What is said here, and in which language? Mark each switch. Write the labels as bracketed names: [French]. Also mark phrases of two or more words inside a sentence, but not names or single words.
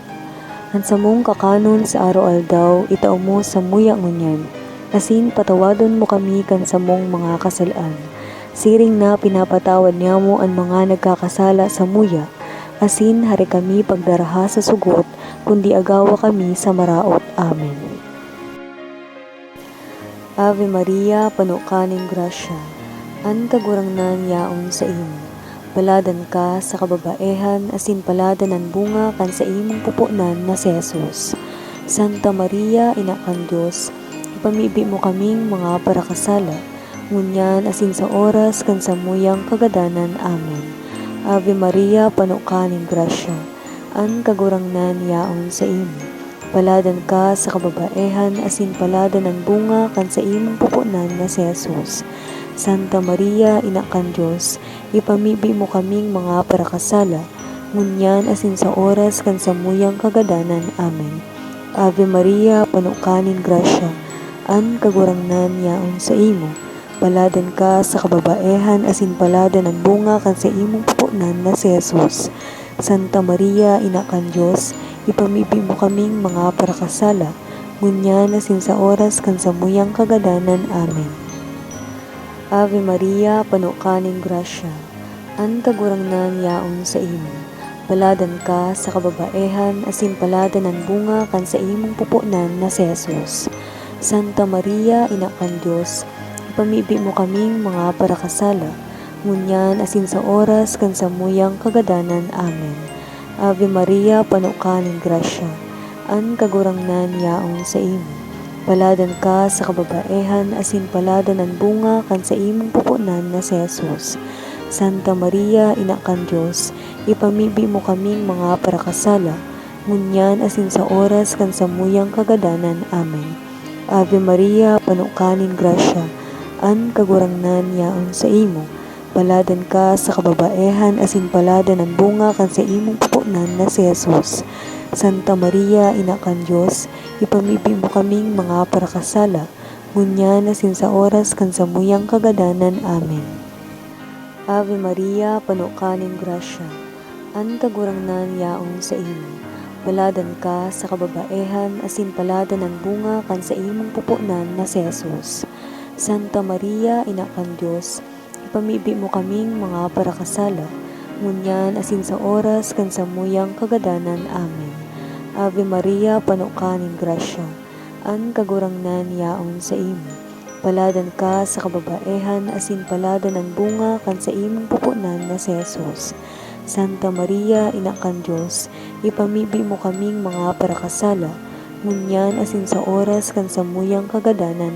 [Bikol] Ang samong kakanon sa araw-aldaw, itao mo sa muya ngunyan, asin patawadon mo kami kan samong mga kasalaan. Siring na pinapatawad niya mo ang mga nagkakasala sa muya, asin hari kami pagdaraha sa sugot, kundi agawa kami sa maraot. Amen. Ave Maria, panukaning grasya, an kagurangnan yaon sa imo. Paladan ka sa kababaehan, asin paladan ang bunga kan sa imong pupunan na si Jesus. Santa Maria, Ina kan Diyos, ipamibi mo kaming mga parakasala, ngunyan asin sa oras kan sa muyang kagadanan. Amen. Ave Maria, panukaning grasya, an kagurangnan yaon sa imo. Paladan ka sa kababaehan, asin paladan ang bunga kan sa imong pupunan na si Jesus. Santa Maria, Ina kan Diyos, ipamibi mo kaming mga parakasala, ngunyan asin sa oras kan sa muyang kagadanan. Amen. Ave Maria, panukaning grasya, an kagurangnan yaon sa imo. Paladan ka sa kababaehan, asin paladan ang bunga kan sa imong pupunan na si Jesus. Santa Maria, Ina kan Diyos, ipamibi mo kaming mga parakasala, ngunyan asin sa oras kan sa muyang kagadanan. Amen. Ave Maria, panukaning grasya, an kagurangnan yaon sa imo. Baladan ka sa kababaehan, asin paladan ang bunga kan sa imong pupunan na si Jesus. Santa Maria, Ina kan Dios, ipamibi mo kaming mga parakasala, ngunyan asin sa oras kan samuyang kagadanan. Amen. Ave Maria, panukaning grasya, an kagurangnan yaon sa imo. Paladan ka sa kababaehan, asin paladan ang bunga kan sa imong pupunan na si Jesus. Santa Maria, Ina kan Dios, ipamibi mo kaming mga parakasala, ngunyan asin sa oras kan samuyang kagadanan. Amen. Ave Maria, panukaning grasya, an kagurangnan yaon sa imo. Paladan ka sa kababaehan, asin paladan ang bunga kan sa imong pupunan na si Jesus. Santa Maria, Ina kan Dios, ipamibi mo kaming mga parakasala, ngunyan asin sa oras kan samuyang kagadanan. Amen. Ave Maria, panukaning grasya, an kagurangnan yaon sa imo. Paladan ka sa kababaehan, asin paladan ang bunga kan sa imong pupunan na si Jesus. Santa Maria, Ina kan Dios, ipamibi mo kaming mga parakasala, ngunyan asin sa oras kan samuyang kagadanan. Amen. Ave Maria, panukaning grasya, an kagurangnan yaon sa imo. Paladan ka sa kababaehan, asin paladan ang bunga kan sa imong pupunan na si Jesus. Santa Maria, Ina kan Dios, ipamibi mo kaming mga parakasala, ngunyan asin sa oras kan samuyang kagadanan.